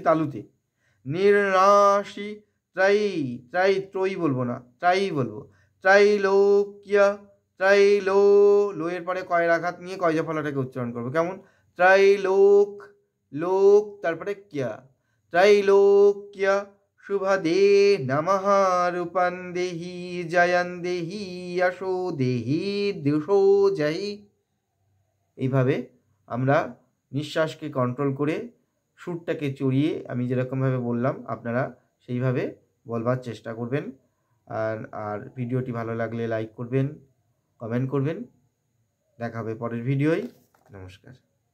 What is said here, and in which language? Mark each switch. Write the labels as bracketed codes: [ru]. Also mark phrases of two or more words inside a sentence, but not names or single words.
[bn] তালুতে, নির্নাশি ত্রয়ী বলবো না, ত্রায়ী বলবো, ত্রৈলোক্য, লোয়ের পরে কয়ের আঘাত নিয়ে কয়জা ফলাটাকে উচ্চারণ করবো, কেমন, ত্রৈলোক, লোক তারপরে ক্যা, [sa] ত্রৈলোক্য শুভদে নমঃ রূপং দেহি জয়ং দেহি যশো দেহি দিশো জহি। [bn] এইভাবে আমরা নিঃশ্বাসকে কন্ট্রোল করে সুরটাকে চড়িয়ে আমি যেরকমভাবে বললাম আপনারা সেইভাবে বলবার চেষ্টা করবেন। আর ভিডিওটি ভালো লাগলে লাইক করবেন, কমেন্ট করবেন। দেখা হবে পরের ভিডিওয়। নমস্কার।